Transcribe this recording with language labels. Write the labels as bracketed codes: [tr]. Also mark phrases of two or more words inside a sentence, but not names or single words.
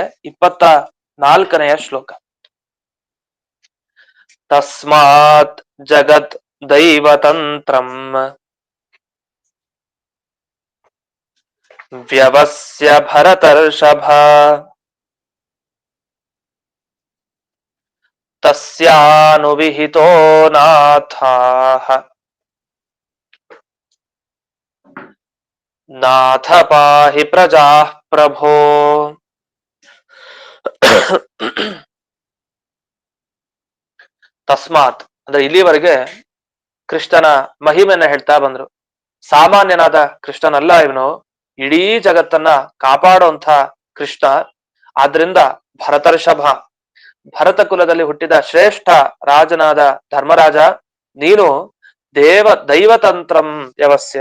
[sa] 24ನೇ ಶ್ಲೋಕ. ತಸ್ಮಾತ್ ಜಗತ್ ದೈವತಂತ್ರಂ ವ್ಯವಸ್ಯ ಭರತರ್ಷಭ ತಸ್ಯಾನುವಿಹಿತೋ ನಾಥಾಃ ನಾಥ ಪಾಹಿ ಪ್ರಜಾಃ ಪ್ರಭೋ. [kn] ತಸ್ಮಾತ್ ಅಂದ್ರೆ ಇಲ್ಲಿವರೆಗೆ ಕೃಷ್ಣನ ಮಹಿಮೆಯನ್ನ ಹೇಳ್ತಾ ಬಂದ್ರು. ಸಾಮಾನ್ಯನಾದ ಕೃಷ್ಣನಲ್ಲ ಇವನು, ಇಡೀ ಜಗತ್ತನ್ನ ಕಾಪಾಡುವಂತ ಕೃಷ್ಣ. ಆದ್ರಿಂದ ಭರತರ್ಷಭ, ಭರತ ಕುಲದಲ್ಲಿ ಹುಟ್ಟಿದ ಶ್ರೇಷ್ಠ ರಾಜನಾದ ಧರ್ಮರಾಜ, ನೀನು [sa] ದೈವತಂತ್ರಂ ವ್ಯವಸ್ಯ.